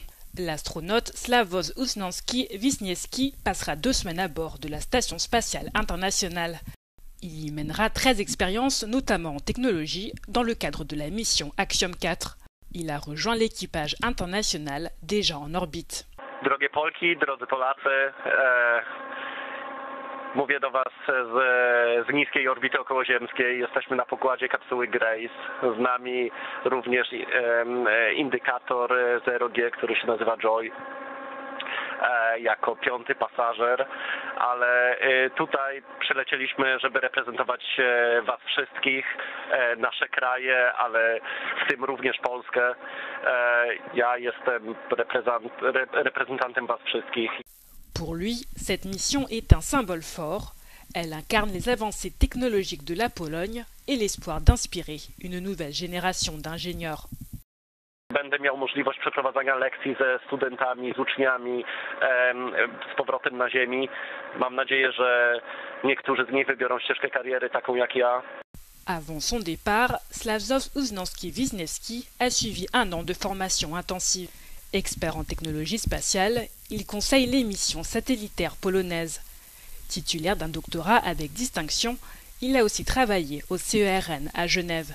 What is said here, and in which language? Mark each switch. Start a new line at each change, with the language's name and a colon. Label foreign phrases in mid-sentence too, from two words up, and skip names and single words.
French: L'astronaute Sławomir Uznanski-Wisniewski passera 2 semaines à bord de la Station spatiale internationale. Il y mènera 13 expériences, notamment en technologie, dans le cadre de la mission Axiom 4. Il a rejoint l'équipage international déjà en orbite.
Polish: Drogie Polki, drodzy Polacy, mówię do Was z niskiej orbity okołoziemskiej. Jesteśmy na pokładzie kapsuły Grace. Z nami również indykator 0G, który się nazywa Joy, jako 5. pasażer, ale tutaj przylecieliśmy, żeby reprezentować Was wszystkich, nasze kraje, ale w tym również Polskę. Ja jestem reprezentantem Was wszystkich.
French: Pour lui, cette mission est un symbole fort. Elle incarne les avancées technologiques de la Pologne et l'espoir d'inspirer une nouvelle génération d'ingénieurs.
Polish: Będę miał możliwość przeprowadzania lekcji ze studentami, z uczniami, z powrotem na ziemi. Mam nadzieję, że niektórzy z nich wybiorą ścieżkę kariery taką jak ja.
French: Avant son départ, Sławomir Uznanski-Wisniewski a suivi 1 an de formation intensive. Expert en technologie spatiale, il conseille les missions satellitaires polonaises. Titulaire d'un doctorat avec distinction, il a aussi travaillé au CERN à Genève.